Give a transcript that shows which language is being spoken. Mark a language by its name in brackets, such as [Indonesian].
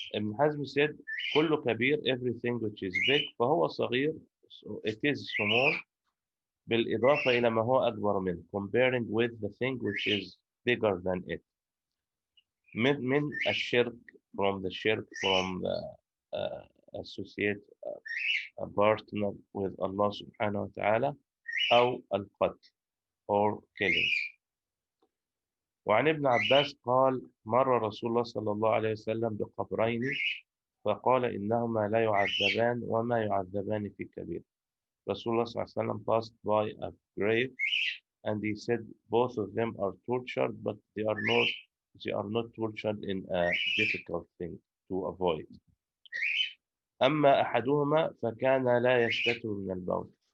[English] Ibn Hazm said [Arabic] كل كبير, [English] everything which is big, [Arabic] فهو صغير, [English] so it is small, [Arabic] بالإضافة إلى ما هو أكبر منه, [English] comparing with the thing which is bigger than it. [Arabic] من الشرك, [English] from the shirk, from the associate a partner with Allah subhanahu wa ta'ala, [Arabic] أو القتل, [English] or killing. [Arabic] وعن ابن عباس قال مر رسول الله صلى الله عليه وسلم بقبرين فقال إنهما لا يعذبان وما يعذبان في كبير. [English] Rasulullah [Arabic] صلى الله عليه وسلم [English] passed by a grave and he said both of them are tortured, but they are not tortured in a difficult thing to avoid. [Arabic] أما أحدهما فكان لا يشتكي من البول.